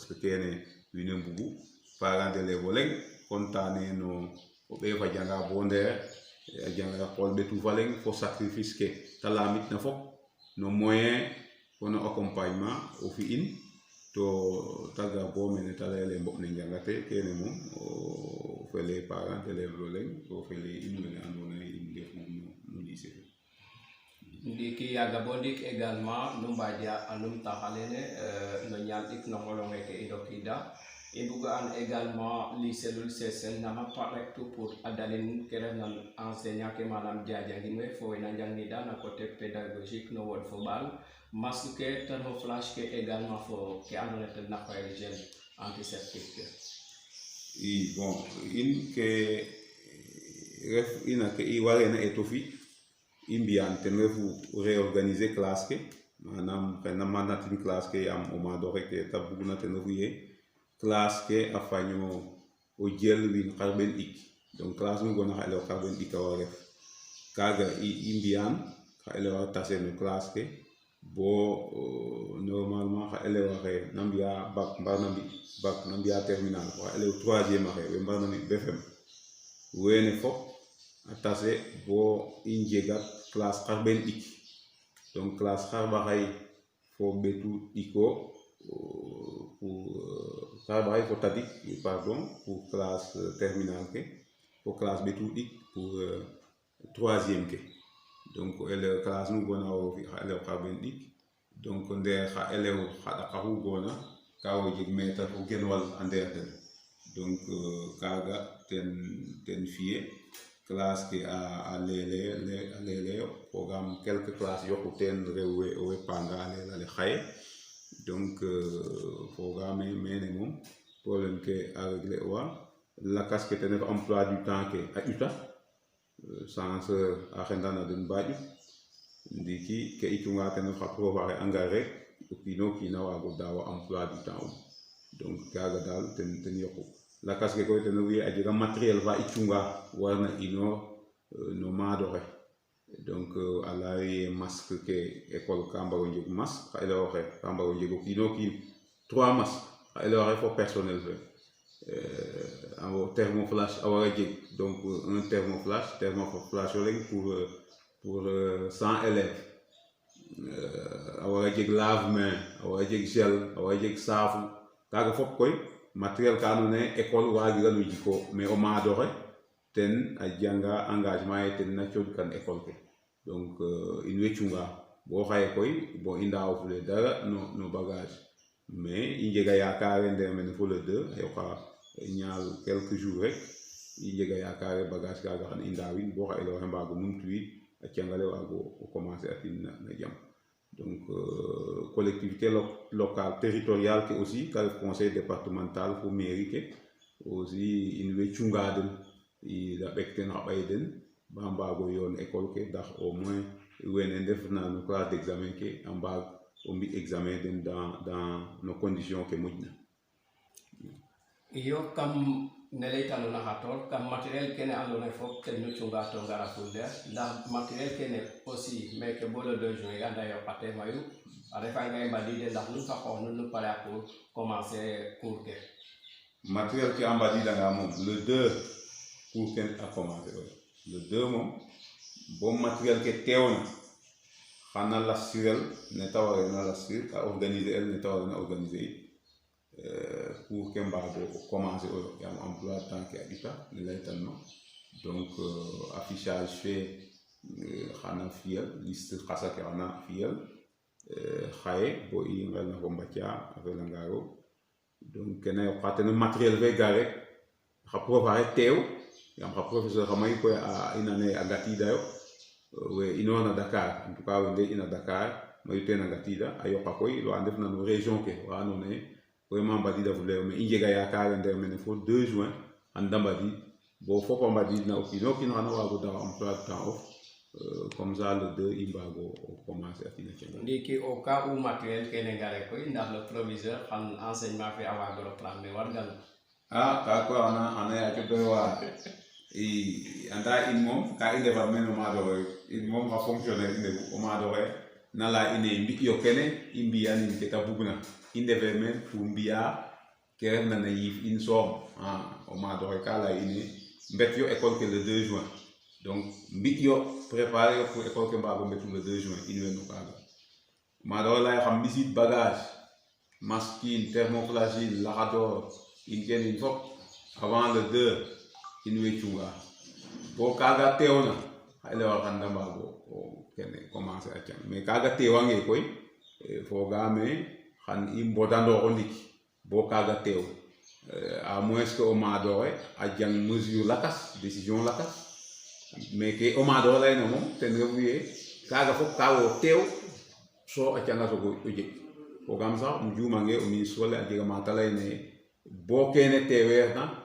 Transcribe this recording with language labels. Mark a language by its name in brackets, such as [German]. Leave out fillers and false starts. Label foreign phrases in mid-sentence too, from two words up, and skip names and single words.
[Serer] que kene wiin we mbugu [French] parent d'élève [Serer] o leŋ contane no o ɓeef a janga bo ndeer a janga qool ɓetu fa leŋ fo sacrifice ke ta lamit na fop no moyen fo no accompagnement o fi'in to taga bo mene ta layele mboɓ ne njangate kene moom o fele [French] parent d'élève [Serer] lo leŋ to fele in wene andona ye in ndef moom no lycée fe ndiki yaga bo ndik également nu mbaja anum taxalene no ñaam ik no ngolonge ke i ndokida i mbuga an également lycée Loul Sessène nama parektu pour a dalin ke refna enseignant ke manam jajangin we fo wena njangnida na [French] côté pédagogique [Serer] no wod fo ɓaal masque ke ten fo flash ke également fo ke andona ten na xoyel [French] gel antiseptique [Serer] ke i bon in ke ref ina ke i warena eto fi i mbiyan ten refu [French] réorganiser classe [Serer] ke manam xena manatin classe ke yam o maadoxe ke ta bugna ten refu ye classe ke a faño o jel win xarɓen ɗik [French] donc classe [Serer] nu gona xa élève xarɓen ɗik a wa ref kaga i mbiyan xa élève a tase no classe ke bo normalement xa élève axe na mbiya bac mbarna mbi bac na mbiya terminal xa [French] élève troisième [Serer] axe we mbarna mbi BFEM wene fop a tase bo i njegat classe xarɓen ɗik [French] donc classe [Serer] xarɓaxay fo ɓetu ɗiko pour xarɓaxay fo tadik [French] pardon pour classe terminal [Serer] ke fo classe ɓetu ɗik [French] pour troisième [Serer] ke [French] donc élève [Serer] classe nu gona wo fi xa élève xarɓen ɗik donc ndeer xa élève xa ɗaqaxu gona ka wo jeg maître o genwal a ndeer ten donc kaga ten fiye classe ke a leleyo [French] programme quelques classes [Serer] yoqu teen rew we owey panga a lelale xaye [French] donc programme [Serer] mene moom problème ke a régler wa [French] la casquette est emploi du temps que à UTA sans [Serer] a xendana den baaju ndiki ke itunga ten fa préparer engrais kino kina wago dawa [French] emploi du temps donc [Serer] kaga dal ten yoko [French] la casquette [Serer] ko ten wi a jega matériel va itunga warna ino no madore donc ala ye masque ke école kamba o njeg masque ila waxe kamba o njego kino ki 3 masques ila waxe fo personnel fe [French] en thermoflash [Serer] awara jeg [French] donc un thermoflash pour 100 élèves [Serer] awara jeg lave-main awara jeg gel awara jeg saafu kaga fop koy matériel ka andona ye école wagirano jiko mais o maadoxe ten a janga engagement ye ten na cooɗkan école ke donc in way cunga bo xaye koy bon i ndaawafule dara no bagage mais i njega yaakaare ndeer mene fo le 2 a yoqa ñaal [French] quelques jours [Serer] rek i njega yaakaare bagage kaga xan i ndaawin bo xa élew xe mbaago numtuwiid a cangale waago commencer atin na jam [French] donc collectivité locale territoriale [Serer] ke aussi ka ref [French] conseil départemental [Serer] fo mairie ke aussi in way cunga den i da ɓek ten xa ɓay den ba mbaago yoon école ke ndax [French] au moins [Serer] wene ndefna no [French] classe d'examen [Serer] ke a mbaag o mbi examen den [French] dans nos conditions [Serer] ke moƴna iyo kam ne laytanona xa toor kam matériel kene andoona yee fop ten nu cunga to ngara Fulder ndax matériel kene aussi meke bo [French] le 2 juin [Serer] anda yoqate mayu a refanga ye mbadiide ndax nun fa xoox nun nu pare a [French] pour commencer cours [Serer] ke matériel ke a mbadiidanga moom le 2 cours ke a commencer le 2 moom bo matériel ke teewna xana lastirel ne ta wareena lastir a organiser el ne ta wareena organiser it [French] pour que [Serer] mbaago commencer oyo yaam [French] emploi temps [Serer] ke a ɗika ne laytanno [French] donc affichage [Serer] fe xana fiyel liste xasa ke xana fiyel xaye bo i ngelna fo Mbathia a felanga roog donc kene yoqa ten matériel fe ga rek xa prof axe teew yaam xa professeur xa mayu koy a inane a ngatiidayo we inoorna Dakar [French] en tout cas [Serer] we nde ina Dakar mayu teen a ngatiida a yoqa koy wa ndefna no région ke wa andoona yee vraiment mbadida fuleyo mais i njega yaakaar ndeer mene fo 2 juin xan da mbadid bo fop a mbadidna o kiin o kiin xana waago dawa [French] emploi du temps [Serer] of [French] comme ça le 2 [Serer] i mbaago commencer a tina canga ndiki [French] au cas où matériel [Serer] kene ngare koy ndax [French] le proviseur [Serer] xan enseignement fe a waago reprendre wargal ka koy xana yaaco doy waar i anda in moom ka i ndefat meen o maadoxe in moom xa fonctionnaire i ndefu o maadoxe na leya ine mbi'yo kene i mbi'anin ke ta bugna i ndefe meen pour mbi'a ke refna na yiif in soom o maadoxe ka leya ine mbet yo école ke [French] le 2 juin [Serer] donc mbi'yo préparer yo pour école ke mbaago mbetu le 2 juin in way no kaaga maadoxe leya xam ɓisid bagage masque in thermoflagile laxador in kene in fop [French] avant le 2 [Serer] in way cunga bo kaaga teewna xa elewa xan da mbaago kene commencer a cang mais kaaga teewange koy fogaame xan i mbodandooxo ndik bo kaaga teew [French] à moins que [Serer] o maadoxe a jang mesure lakas décision lakas mais ke o maadoxe layna moom ten refu ye kaaga fop ka wo teew so a canga sogo o jeg fogaam sax um juumange [French] o ministre [Serer] ole a jega maata layna ye bo kene teeweerna